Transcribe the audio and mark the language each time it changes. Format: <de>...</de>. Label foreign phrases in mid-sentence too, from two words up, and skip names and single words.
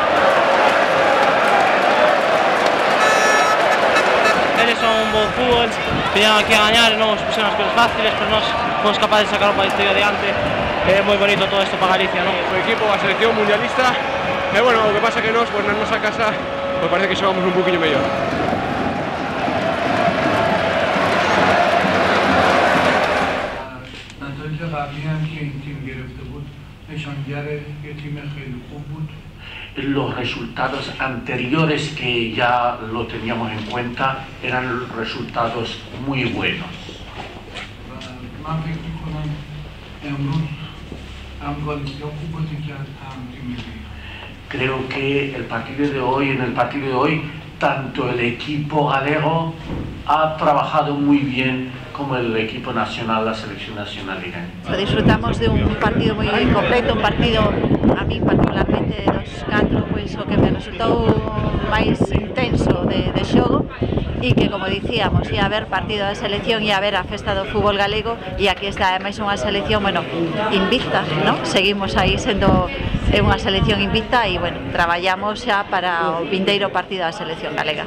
<gl>Eles son un bo fútbol, viñeron aquí a gañar e non nos puseron as cousas fáciles, pero nós fomos capaces de sacar o país adiante. É moi bonito todo isto para Galicia, non? O equipo, a selección mundialista, e bueno, o que pasa que nós, pues, na nosa casa, pues, parece que xogamos un poquinho mellor.</gl> <fa>نتایج قبلی هم که این تیم گرفته بود نشانگر یه تیم خیلی خوب بود.</fa> <es>Los resultados anteriores que ya lo teníamos en cuenta eran resultados muy buenos.</es> <fa>من فکر میکنم امروز هم گالیسیا خوب بازی کرد هم تیم ملی.</fa> <es>Creo que el partido de hoy, en el partido de hoy, tanto el equipo galego ha trabajado muy bien como el equipo nacional, la selección nacional iraní.</es> <gl>Disfrutamos de un partido muy completo, un partido a mí particularmente de dos catro, pois o que me resultou máis intenso de xogo e que, como dicíamos, ia haber partido da selección, ia haber a festa do fútbol galego e aquí está ademais unha selección, bueno, invicta, ¿no? Seguimos aí sendo unha selección invicta e, bueno, traballamos xa para o vindeiro partido da selección galega.</gl>